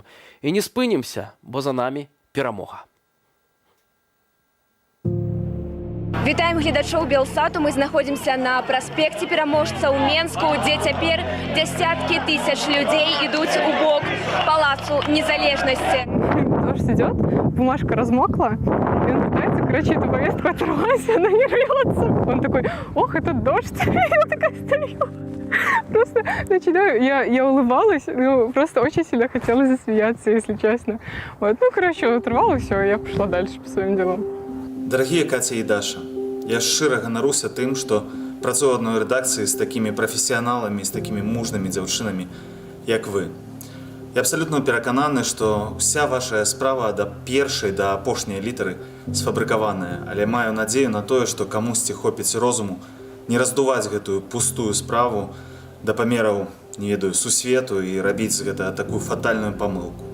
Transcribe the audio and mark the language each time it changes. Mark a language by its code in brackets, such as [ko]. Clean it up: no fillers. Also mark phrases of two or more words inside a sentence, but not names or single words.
[be] І не спынімся, бо за намі перамога. Вітаем гледачоў Белсату. Мы знаходзімся на праспекце Пераможца ў Менску, дзе цяпер дзясяткі тысяч людзей ідуць у бок палацу Незалежнасці. [ru] Дождь идет, бумажка размокла, и он пытается, короче, эту повестку оторвать, она не рвется. Он такой: ох, этот дождь. Я такая стою. Просто начинаю, я улыбалась, ну, просто очень сильно хотелось засмеяться, если честно. Вот, ну, короче, он оторвал, и все, я пошла дальше по своим делам. [be] Дорогие Катя и Даша, я шчыра ганаруся тым, што працую ў адной рэдакцыі з такімі прафесіяналамі, з такімі мужнымі дзяўчынамі, як вы. Я абсалютна перакананы, што ўся ваша справа да першай, да апошняй літары сфабрыкаваная, але маю надзею на тое, што камусьці хопіць розуму не раздуваць гэтую пустую справу да памераў, не ведаю, сусвету і рабіць гэта такую фатальную памылку.